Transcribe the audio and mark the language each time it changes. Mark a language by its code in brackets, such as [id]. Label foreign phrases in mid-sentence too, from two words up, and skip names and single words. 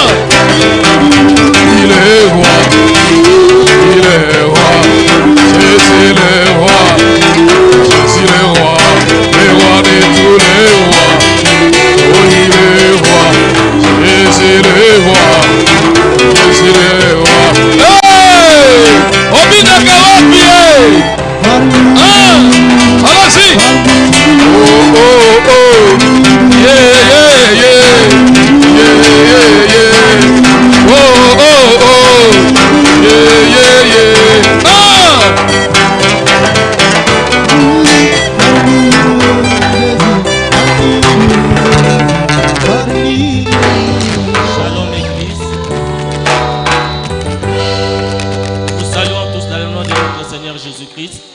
[fr] Il est roi, il est roi, Jésus le roi, Jésus le roi de tous les rois. Oh il est roi, Jésus le roi, Jésus le roi. Hey! Obina Kawapie! Ah! Allons-y! Oh oh oh! Yeah yeah yeah! Yeah yeah yeah! Oh oh oh! Yeah yeah yeah! Ah! Shalom Église. Nous saluons tous dans le nom de notre Seigneur Jésus-Christ.